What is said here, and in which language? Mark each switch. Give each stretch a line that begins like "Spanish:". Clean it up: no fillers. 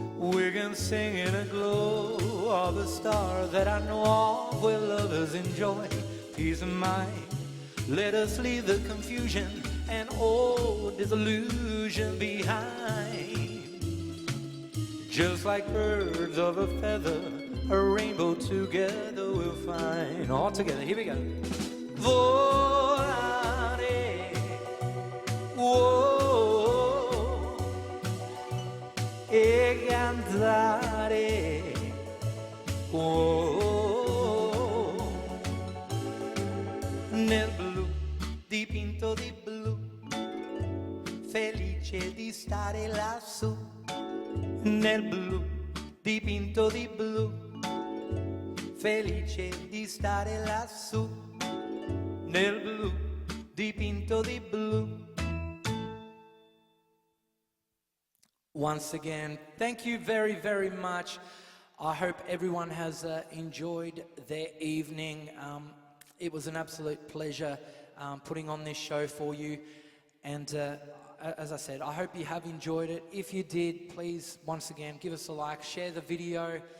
English: We can sing in a glow of a star that I know of, where lovers enjoy peace of mind. Let us leave the confusion and all disillusion behind. Just like birds of a feather, a rainbow together we'll find. All together, here we go.
Italian: Volare, whoa, e cantare, whoa, nel blu, dipinto di blu, felice di stare lassù, nel blu, dipinto di blu, felice di stare lassù, nel blu, dipinto di blu.
English: Once again, thank you very, very much. I hope everyone has enjoyed their evening. It was an absolute pleasure putting on this show for you. And as I said, I hope you have enjoyed it. If you did, please, once again, give us a like, share the video.